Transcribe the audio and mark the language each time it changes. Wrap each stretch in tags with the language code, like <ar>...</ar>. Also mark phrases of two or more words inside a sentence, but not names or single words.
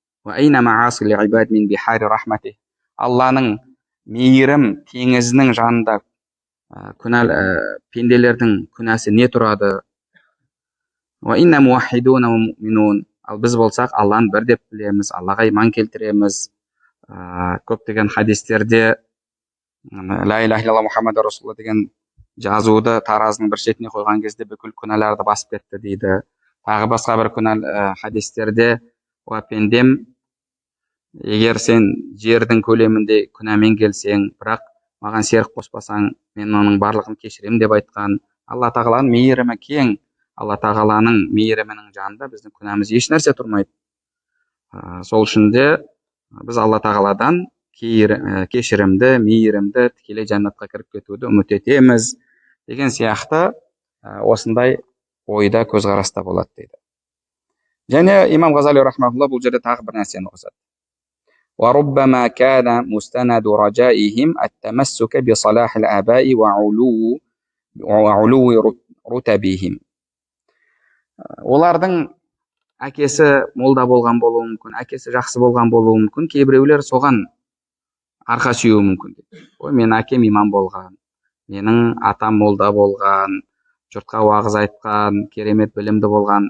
<kk>Алланың мейірім теңізінің жанында пенделердің күнәсі не тұрады? Ал біз болсақ Алланы бір деп білеміз, Аллаға иман келтіреміз. Көптеген хадистерде</kk> <ar>لا إله إلا الله محمد رسول الله</ar> <kk>деген жазуды таразының бір шетіне қойған кезде бүкіл күнәларды басып кетті дейді. Тағы басқа бір хадистерде пендем, егер сен жердің көлемінде күнәмен келсең, бірақ маған серік қоспасаң, мен оның барлығын кешірем деп айтқан. Алла тағаланың мейірімі кең. Алла тағаланың мейірімінің жанында біздің күнәміз еш нәрсе тұрмайды. Сол үшін де біз Алла тағаладан кешірімді, мейірімді, тікелей жәннатқа кіріп кетуді үміт етеміз деген сияқты осындай ойда көзқараста болады дейді. Және имам Ғазали рахмаулла бұл жерде тағы бір нәрсені қосады.</kk> <ar>وَرُبَّمَا كَانَ مُسْتَنَدُ رَجَائِهِمْ التَّمَسُّكَ بِصَلَاحِ الْآبَاءِ وَعُلُوِّ رُتَبِهِمْ.</ar> <kk>Олардың әкесі молда болған болуы мүмкін, әкесі жақсы болған болуы мүмкін, кейбіреулер соған арқа сүйеуі мүмкін. Менің әкем имам болған, менің атам молда болған, жұртқа уағыз айтқан, керемет білімді болған.</kk>